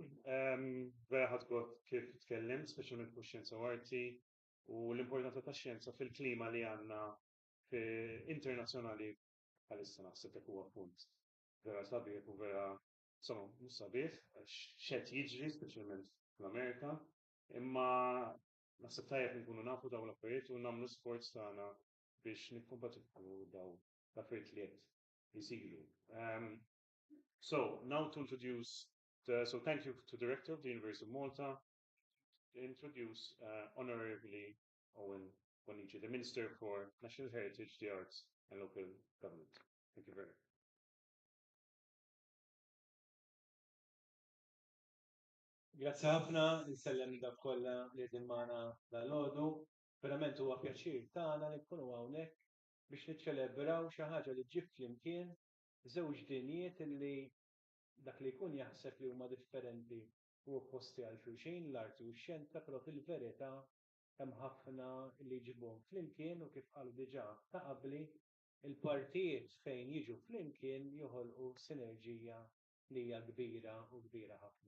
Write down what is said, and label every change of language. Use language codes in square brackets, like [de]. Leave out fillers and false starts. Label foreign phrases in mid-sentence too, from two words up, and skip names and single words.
[mt] Vera ħadgot kif tkellimt, speċjalment fuq xjenza u arti u l-importanza tax xjenza fil-klima li għandna internazzjonali bħalissa naħseb huwa punt vera sabiħ u vera insomma mhux sabiħ x'qed jiġri speċjalment fl-Amerika, imma naħseb tajjeb nkunu nafu dawn l-affarijiet u nagħmlu sforz tagħna biex nikkompatibbu dawn l-affarijiet li qed jisiru. [en] So now to introduce so thank you to the Director of the University of Malta to introduce Honorably Owen Bonici, the Minister for National Heritage, the Arts and Local Government. Thank you very much. [mt] Grazie ħafna, nsellem dak kollha li qegħdin magħna dal-għodu. Verament huwa pjaċir tagħna li nkunu hawnhekk biex niċċelebraw xi ħaġa li ġib flimkien żewġ dinjiet illi dak li jkun jaħseb li huma differenti u opposti għal xulxin, l-arti u x-xjenza, però fil-verità hemm ħafna li jġibuhom flimkien u kif qalu diġà ta' qabli il-partijiet fejn jiġu flimkien joħolqu sinerġija li hija kbira u kbira ħafna.